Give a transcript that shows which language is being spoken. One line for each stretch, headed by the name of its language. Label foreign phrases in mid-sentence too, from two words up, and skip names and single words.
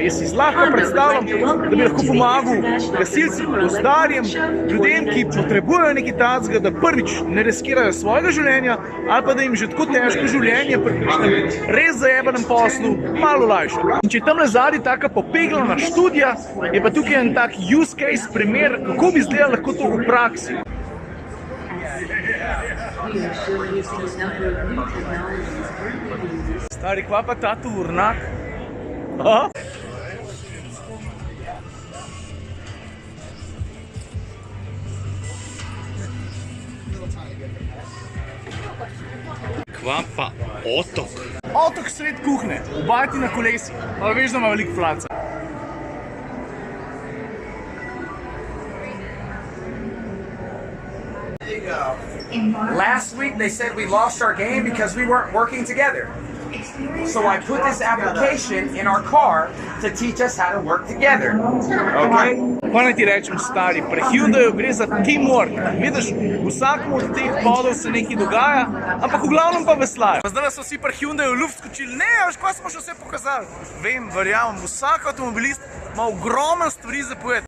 Slovenian: Jaz si zlahka predstavljam, da bi lahko pomagal gasilcem, gozdarjem, ljudem, ki potrebujejo nekaj takega, da prvič ne riskirajo svojega življenja, ali pa da jim že tako težko življenje pri kakšnem res zajebanem poslu malo olajša. In če je tamle zadaj taka popeglana študija, je pa tukaj en tak
English: use case
Slovenian: primer, kako bi izgledalo lahko to v praksi. Stari, kva pa ta tovornjak? Kva pa otok? Otok sred kuhne, v bajti na kolesih, pa veš, da ima veliko flaca.
English: Last week they said we lost our game because we weren't working together. So I put this application in our car to teach us how to work together. Okay?
Slovenian: Kaj naj ti rečem, stari, pri Hyundaiu gre za teamwork. Vidiš, vsakemu od teh podov se nekaj dogaja, ampak v glavnem pa veslajo. Zdaj so vsi pri Hyundaiu v luft skočili, ne, veš, kaj smo še vse pokazali. Vem, verjamem, vsak avtomobilist ima ogromno stvari za povedati.